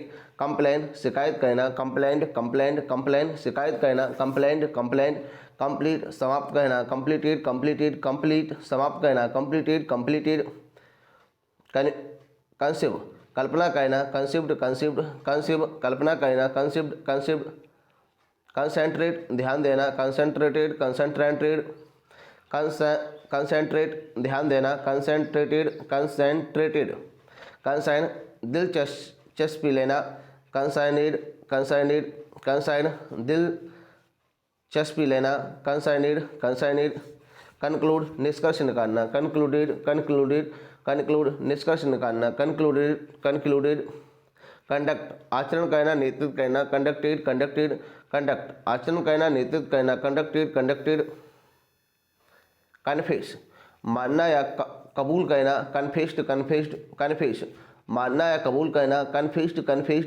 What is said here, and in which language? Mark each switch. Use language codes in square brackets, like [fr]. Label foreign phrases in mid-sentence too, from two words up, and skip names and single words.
[en] complain [hi] शिकायत कहना, [en] complaint complaint complain [hi] शिकायत कहना, [en] complaint complaint. complete [hi] समाप्त कहना, [en] completed completed complete [hi] समाप्त कहना, [en] completed completed. conceive [hi] कल्पना कहना, [en] conceived conceived conceive [hi] कल्पना कहना, [en] conceived conceived. concentrate [hi] ध्यान देना, [en] concentrated concentrated concentrate [hi] ध्यान देना, [en] concentrated concentrated. consign [hi] दिलचस्पी लेना, [en] consigned consigned consign [hi] दिलचस्पी लेना, [en] consigned consigned. conclude [hi] निष्कर्ष निकालना, [en] concluded concluded conclude [hi] निष्कर्ष निकालना, [en] concluded concluded. [hi] कंडक्ट आचरण करना, नेतृत्व करना, [en] conducted conducted conduct [hi] आचरण करना, नेतृत्व करना, [en] conducted conducted. [hi] कन्फेस मानना या कबूल करना, [en] confessed confessed confess [hi] मानना या कबूल करना, [en] confessed confessed.